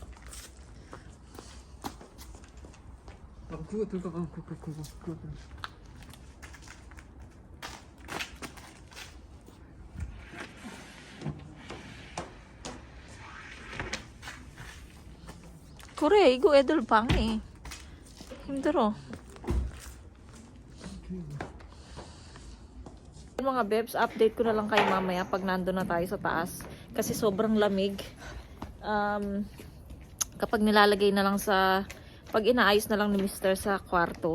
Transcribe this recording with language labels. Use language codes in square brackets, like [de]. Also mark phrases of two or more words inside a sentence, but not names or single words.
[ko] 그거 들고 가. 그거. 그래 이거 애들 방해. 힘들어. [tl] Mga bebs, update ko na lang kayo mamaya pag nandun na tayo sa taas. Kasi sobrang lamig. Kapag nilalagay na lang sa, pag inaayos na lang ni Mr. sa kwarto.